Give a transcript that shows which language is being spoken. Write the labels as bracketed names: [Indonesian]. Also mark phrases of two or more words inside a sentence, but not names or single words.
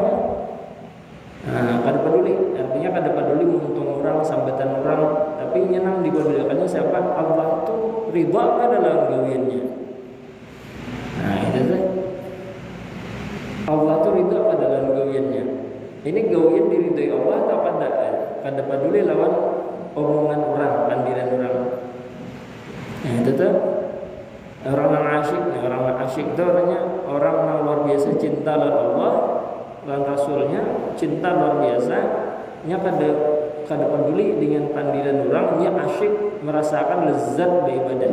[Banjar] Kada peduli, artinya kada peduli menguntung orang, sambatan orang, tapi inya nang dipedulikannya siapa? Allah tuh ridha kada dalam gawiannya. Itu tuh. Allah tuh ridha kada dalam gawiannya. Ini gawian diridhoi Allah atau kada peduli lawan omongan orang, pandiran orang. [Indonesian] Itu tuh orang yang asyik. Orang yang asyik itu orangnya orang yang luar biasa cinta lawan Allah dan Rasulnya, cinta luar biasa. [Banjar] Nya kada peduli dengan pandiran orang, nya asyik merasakan lezat beribadah.